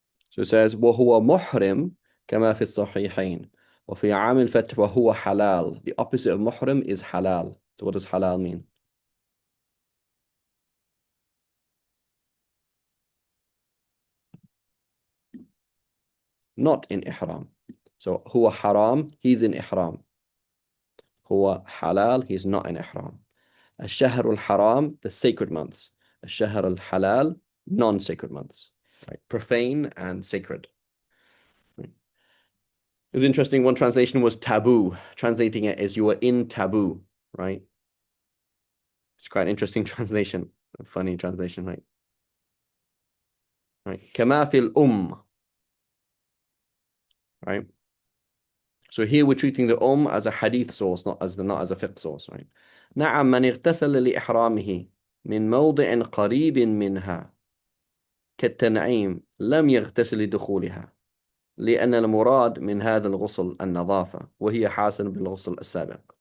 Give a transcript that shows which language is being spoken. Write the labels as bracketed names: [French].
[English] So it says [Arabic] وهو محرم كما في الصحيحين وفي عام الفتح وهو حلال. [English] The opposite of محرم is halal. So what does halal mean? Not in ihram. So هو haram, he's in ihram. هو halal, he's not in ihram. [Arabic] الشهر الحرام, [English] the sacred months. [Arabic] الشهر الحلال, [English] non-sacred months. Right? Profane and sacred. Right? It was interesting. One translation was taboo. Translating it as you are in taboo, right? It's quite an interesting translation. A funny translation, right? Right. [Arabic] كما في [English] right? So here we're treating the as a hadith source, not as a fiqh source, right? [Arabic] نعم من اغتسل لإحرامه من موضع قريب منها كالتنعيم لم يغتسل لدخولها، لأن المراد من هذا الغسل النظافة وهي حاسن بالغسل السابق.